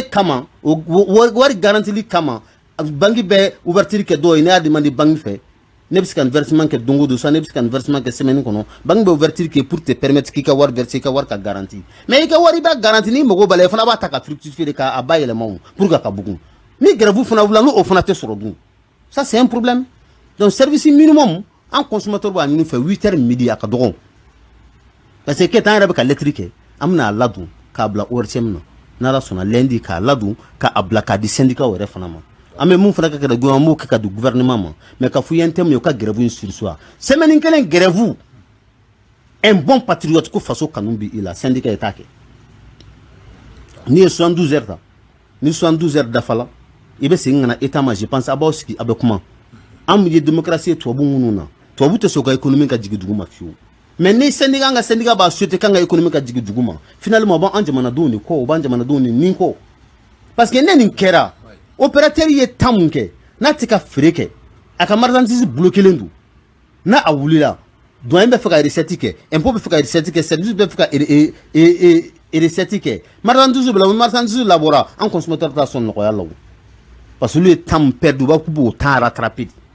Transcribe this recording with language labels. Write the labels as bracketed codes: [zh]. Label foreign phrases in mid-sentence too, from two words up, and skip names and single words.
[bm] kama o wari garantili kama banque bɛ ouverture kɛ dɔw ye ne y'a demandé banque fɛ ne bɛ se ka versement kɛ don o don soit ne bɛ se ka versement kɛ semaine kɔnɔ banque bɛ ouverture kɛ [fr] pour te permettre [bm] k'i ka wari verser i ka wari ka garantie mais i ka wari i b'a garantie ni mago b'a la i fana b'a ta ka fructifier de k'a bayɛlɛma o [fr] pour que [bm] a ka bugun ni grève fana wula n'o fana tɛ sɔrɔ dun [fr] ça c'est un problème donc service minimum [bm] an consommateur b'a ɲini fɛ 8h midi a ka dɔgɔ [fr] parce que [bm] Keita an yɛrɛ bɛ ka lettre kɛ an bɛna a ladon k'a bila ORTM na n'ala sɔnna lundi k'a ladon k'a bila k'a di syndicat yɛrɛ fana ma an bɛ mun fana ka kɛ gouvernement m'o kɛ ka di gouvernement ma mais ka fɔ i ye [fr] un thème [bm] ye o ka grève in surseoir semaine kelen grève [fr] un bon patriote [bm] ko faso kanu bɛ i la syndicat ye t'a kɛ n'i ye 72 heures ta ni 72 heures dafala i bɛ segin ka na état ma [fr] je pense [bm] a b'aw sigi a bɛ kuma an ye démocratie ye tubabu minnu na tubabu tɛ sɔn ka économie ka jigin dugu ma fiyewu mais ni syndicat an ka syndicat b'a souhaité k'an ka économie ka jigin dugu ma finalement o b'an jamanadenw de kɔ o b'an jamanadenw de nin kɔ [fr] parce que [bm] ne nin kɛra opérateur ye tan ke n'a tɛ ka feere kɛ a ka marchandise bolo kelen don n'a a wulila douane bɛ fɛ ka recette kɛ impôt bɛ fɛ ka recette kɛ service bɛ fɛ ka recette kɛ marchandise bɛ la marchandise labɔra an consommateur t'a sɔn nɔgɔya la o [fr] parce que [bm] olu ye [fr] temps perdu [bm] u b'a k'u b'o [fr] temps rattraper